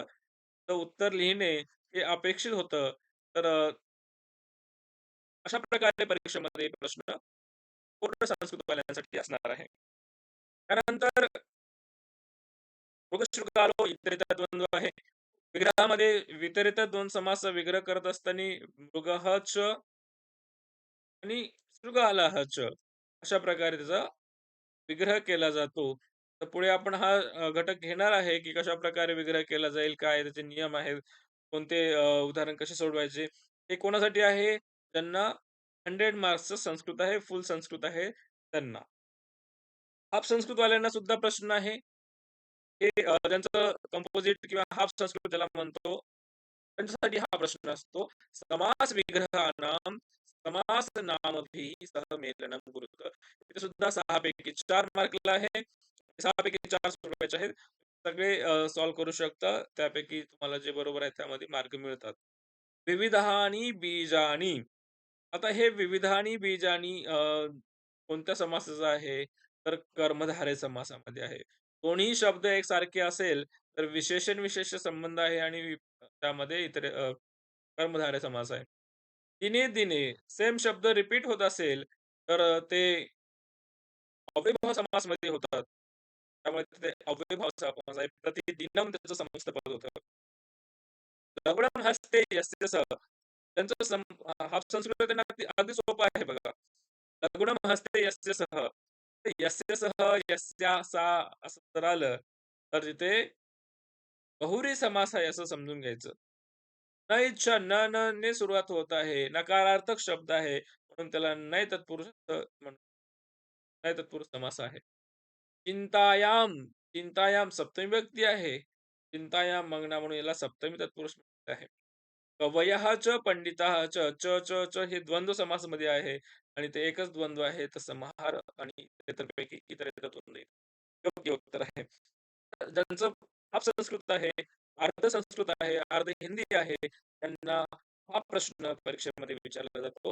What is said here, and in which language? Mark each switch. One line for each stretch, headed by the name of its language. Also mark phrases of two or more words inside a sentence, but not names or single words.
Marathi: तर उत्तर लिहिणे हे अपेक्षित होतं. तर अशा प्रकारे परीक्षेमध्ये प्रश्न पूर्ण संस्कृतवाल्यांसाठी असणार आहे. त्यानंतर मृगशृंगालो इतरेतर द्वंद्व आहे. विग्रहामध्ये वितरित 2 समास विग्रह करत असताना
Sanskrit: मृगः च
Marathi: आणि
Sanskrit: शृगालः च
Marathi: अशा प्रकारे त्याचा विग्रह केला जातो. तर पुढे आपण हा घटक घेणार आहे, की कशाप्रकारे विग्रह केला जाईल, काय त्याचे नियम आहेत, कोणते उदाहरण कसे सोडवायचे. हे कोणासाठी आहे? ज्यांना 100 मार्क्सचं संस्कृत आहे, फुल संस्कृत आहे त्यांना. हाफ संस्कृतवाल्यांना सुद्धा प्रश्न आहे. हे ज्यांचं कंपोझिट किंवा हाफ संस्कृत ज्याला म्हणतो, त्यांच्यासाठी हा प्रश्न असतो.
Sanskrit: समास विग्रहाणां समास नामभिः सह मेलनं कुरुत.
Marathi: इथे सुद्धा 6 पैकी 4 मार्कला आहे. 6 पैकी 4 सोडवायचे आहेत. सगळे सॉल्व्ह करू शकता. त्यापैकी तुम्हाला जे बरोबर आहे त्यामध्ये मार्क मिळतात.
Sanskrit: विविधानि बीजानि.
Marathi: आता हे
Sanskrit: विविधानि बीजानि
Marathi: कोणत्या समासाचं आहे? तर कर्मधारय समासामध्ये आहे. दोन्ही शब्द एकसारखे असेल, तर विशेषण-विशेष्य संबंध आहे आणि त्यामध्ये इतर कर्मधारय समास आहे. दिने-दिने सेम शब्द रिपीट होत असेल, तर ते अव्ययभाव समासमध्ये होतात. त्यामुळे तिथे अव्ययभाव समास आहे. प्रतिदिनम त्याचं समुच्चय पद होतं.
Sanskrit: लवणं हस्ते यस्य सः.
Marathi: त्यांचं हाफ संस्कृत त्यांना अगदी अगदी सोपं आहे बघा.
Sanskrit: लघुणं हस्ते यस्य सः.
Marathi: ते
Sanskrit: यस्य सः, यस्या सा
Marathi: असं जर आलं, तर तिथे बहुव्रीही समास आहे असं समजून घ्यायचं. न इच्छा न, न ने सुरुवात होत आहे. नकारार्थक शब्द आहे. म्हणून त्याला नय तत्पुरुष नय तत्पुरुष समास आहे. चिंतायाम, चिंतायाम सप्तमी विभक्ती आहे.
Sanskrit: चिंतायाम मंगना
Marathi: म्हणून याला सप्तमी तत्पुरुष विभक्ती आहे.
Sanskrit: कवयः च पंडितः च,
Marathi: च, च, च हे द्वंद्व समासमध्ये आहे आणि ते एकच द्वंद्व आहे. तर समाहार आणि इतरपैकी इतर द्वंद्व योग्य उत्तर आहे. ज्यांचं हाफ संस्कृत आहे, अर्ध संस्कृत आहे, अर्ध हिंदी आहे, त्यांना हा प्रश्न परीक्षेमध्ये विचारला जातो.